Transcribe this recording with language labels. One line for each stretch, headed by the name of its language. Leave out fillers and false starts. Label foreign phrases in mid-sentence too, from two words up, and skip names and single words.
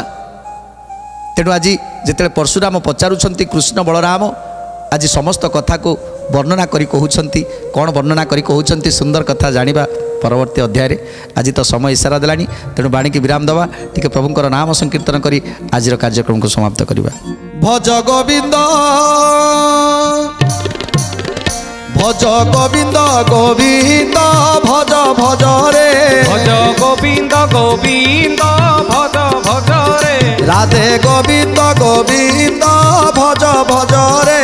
Odia: ତେଣୁ ଆଜି ଯେତେବେଳେ ପରଶୁରାମ ପଚାରୁଛନ୍ତି କୃଷ୍ଣ ବଳରାମ ଆଜି ସମସ୍ତ କଥାକୁ ବର୍ଣ୍ଣନା କରି କହୁଛନ୍ତି। କ'ଣ ବର୍ଣ୍ଣନା କରି କହୁଛନ୍ତି? ସୁନ୍ଦର କଥା ଜାଣିବା ପରବର୍ତ୍ତୀ ଅଧ୍ୟାୟରେ। ଆଜି ତ ସମୟ ଇସାରା ଦେଲାଣି, ତେଣୁ ବାଣୀକି ବିରାମ ଦେବା, ଟିକେ ପ୍ରଭୁଙ୍କର ନାମ ସଂକୀର୍ତ୍ତନ କରି ଆଜିର କାର୍ଯ୍ୟକ୍ରମକୁ ସମାପ୍ତ କରିବା। ଭଜ ଗୋବିନ୍ଦ ଭଜ ଗୋବିନ୍ଦ ଗୋବିନ୍ଦ ଭଜ ଭଜ ରେ ଭଜ ଗୋବିନ୍ଦ ଗୋବିନ୍ଦ ଭଜ ଭଜ ରେ ରାଧେ ଗୋବିନ୍ଦ ଗୋବିନ୍ଦ ଭଜ ଭଜ ରେ